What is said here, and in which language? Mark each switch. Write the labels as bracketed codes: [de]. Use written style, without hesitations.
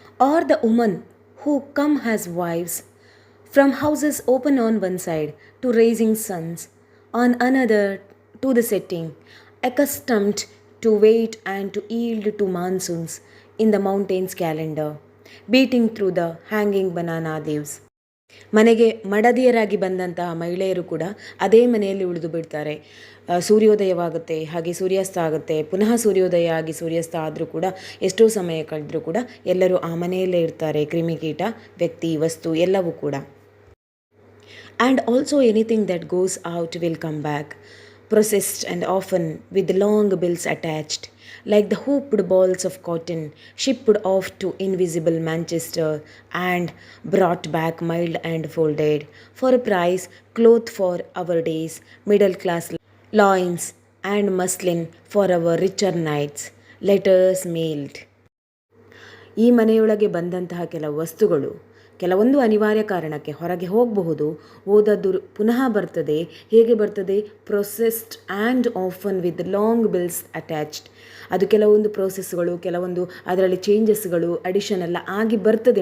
[en] Are the woman who come has wives from houses open on one side to rising suns, on another to the setting, accustomed to wait and to yield to monsoons in the mountains calendar, beating through the hanging banana leaves. [kn] ಮನೆಗೆ ಮಡದಿಯರಾಗಿ ಬಂದಂತಹ ಮಹಿಳೆಯರು ಕೂಡ ಅದೇ ಮನೆಯಲ್ಲಿ ಉಳಿದು ಬಿಡ್ತಾರೆ. ಸೂರ್ಯೋದಯವಾಗುತ್ತೆ, ಹಾಗೆ ಸೂರ್ಯಾಸ್ತ ಆಗುತ್ತೆ, ಪುನಃ ಸೂರ್ಯೋದಯ ಆಗಿ ಸೂರ್ಯಾಸ್ತ ಆದರೂ ಕೂಡ ಎಷ್ಟೋ ಸಮಯ ಕಳೆದರೂ ಕೂಡ ಎಲ್ಲರೂ ಆ ಮನೆಯಲ್ಲೇ ಇರ್ತಾರೆ. ಕ್ರಿಮಿಕೀಟ, ವ್ಯಕ್ತಿ, ವಸ್ತು ಎಲ್ಲವೂ ಕೂಡ. [en] And also anything that goes out will come back, processed and often with long bills attached, like the hooped balls of cotton shipped off to invisible Manchester and brought back mild and folded for a price, cloth for our days, middle class loins and muslin for our richer nights, letters mailed. [kn] ಈ ಮನೆಯೊಳಗೆ ಬಂದಂತಹ ಕೆಲವು ವಸ್ತುಗಳು ಕೆಲವೊಂದು ಅನಿವಾರ್ಯ ಕಾರಣಕ್ಕೆ ಹೊರಗೆ ಹೋಗಬಹುದು, ಓದದ್ದು ಪುನಃ ಬರ್ತದೆ. ಹೇಗೆ ಬರ್ತದೆ? [en] Processed and often with long bills attached. [kn] ಅದು ಕೆಲವೊಂದು ಪ್ರೋಸೆಸ್ಗಳು, ಕೆಲವೊಂದು ಅದರಲ್ಲಿ ಚೇಂಜಸ್ಗಳು, ಅಡಿಷನ್ ಎಲ್ಲ ಆಗಿ ಬರ್ತದೆ.